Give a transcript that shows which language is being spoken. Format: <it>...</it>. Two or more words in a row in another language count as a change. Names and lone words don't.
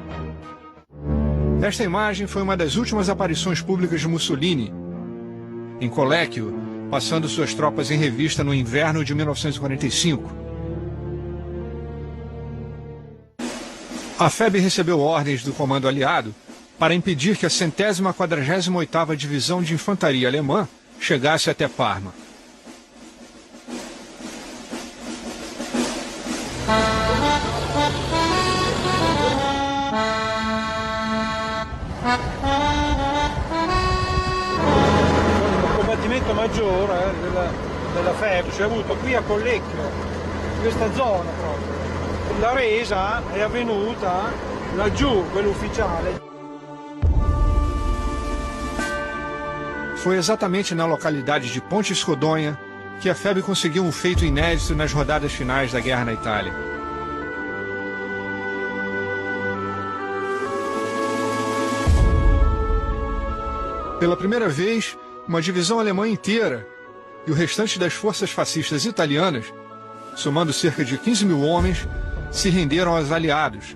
<pt>Esta imagem foi uma das últimas aparições públicas de Mussolini, em Colecchio, passando suas tropas em revista no inverno de 1945. A FEB recebeu ordens do comando aliado para impedir que a 148ª Divisão de Infantaria Alemã chegasse até Parma.</pt> <it>Il combattimento maggiore della FEB si è avuto qui a Collecchio, in questa zona proprio. La resa è avvenuta laggiù, quella ufficiale.</it> <pt>Foi exatamente na localidade de Pontes Rodonha que a FEB conseguiu um feito inédito nas rodadas finais da guerra na Itália. Pela primeira vez, uma divisão alemã inteira e o restante das forças fascistas italianas, somando cerca de 15 mil homens, se renderam aos aliados.</pt>